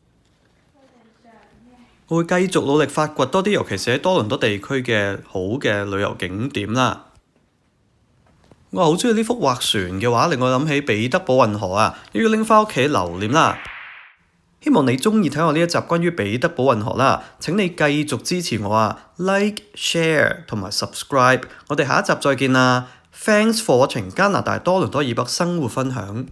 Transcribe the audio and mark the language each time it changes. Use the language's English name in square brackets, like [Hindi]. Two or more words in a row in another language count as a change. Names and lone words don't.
[Cantonese] 我會繼續努力發掘多啲，尤其是喺多倫多地區嘅好嘅旅遊景點啦。我好中意呢幅畫船嘅畫，令我諗起彼得堡運河啊，要拎返屋企留念啦。希望你鍾意睇我呢一集關於彼得堡運河啦，請你繼續支持我啊 ， [English] Like、Share [Cantonese] 同埋 Subscribe，我哋下一集再見啦。 [English] Thanks for watching [Cantonese] 加拿大多倫多以北生活分享。